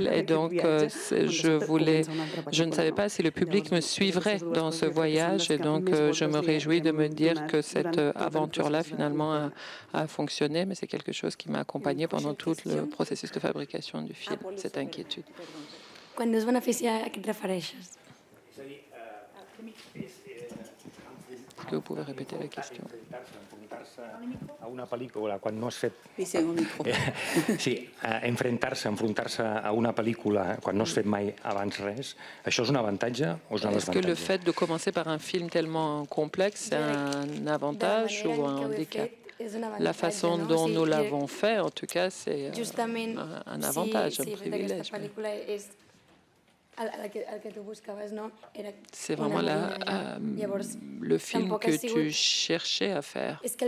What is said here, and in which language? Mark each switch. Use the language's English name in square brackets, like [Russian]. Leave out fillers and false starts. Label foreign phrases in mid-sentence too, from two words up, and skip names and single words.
[French] Et donc, je ne savais pas si le public me suivrait dans ce voyage. Et donc, je me réjouis de me dire que cette aventure-là, finalement, a fonctionné, mais c'est quelque chose qui m'a accompagnée pendant tout le processus de fabrication du film, cette inquiétude. [Catalan] Quan dius beneficiar, a què et refereixes? [French] Est-ce que vous pouvez répéter la question? [Catalan] A una pel·lícula quan no has fet... Sí, enfrontar-se a una pel·lícula quan no has fet mai abans res, això és un avantatge o és un [French] Est-ce que le [Catalan] desavantatge? [French] fait de commencer par un film tellement complexe, c'est un avantage ou un handicap? La façon dont nous l'avons fait, en tout cas, c'est un avantage, un privilège. C'est vraiment le film que tu cherchais à faire.